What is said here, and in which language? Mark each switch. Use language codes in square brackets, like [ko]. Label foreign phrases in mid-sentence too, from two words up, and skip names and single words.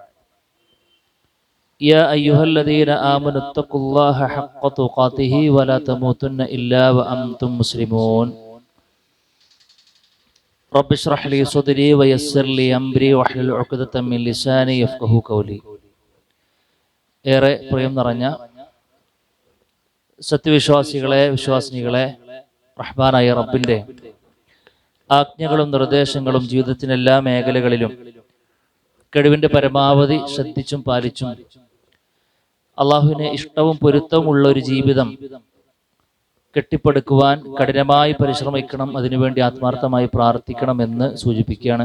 [ar] يا أيها الذين آمنوا اتقوا الله حق تقاته ولا تموتن إلا وأنتم مسلمون. رب اشرح لي صدري ويسر لي أمري واحلل عقدة من لساني يفقهوا قولي. [ml] ഏറെ പ്രിയം നിറഞ്ഞ സത്യവിശ്വാസികളെ, വിശ്വാസിനികളെ, റഹ്മാനായ റബ്ബിന്റെ ആജ്ഞകളും നിർദ്ദേശങ്ങളും ജീവിതത്തിന്റെ എല്ലാ മേഖലകളിലും കഴിവിന്റെ പരമാവധി ശ്രദ്ധിച്ചും പാലിച്ചും അള്ളാഹുവിന് ഇഷ്ടവും പൊരുത്തവും ഉള്ള ഒരു ജീവിതം കെട്ടിപ്പടുക്കുവാൻ കഠിനമായി പരിശ്രമിക്കണം, അതിനുവേണ്ടി ആത്മാർത്ഥമായി പ്രാർത്ഥിക്കണമെന്ന് സൂചിപ്പിക്കുകയാണ്.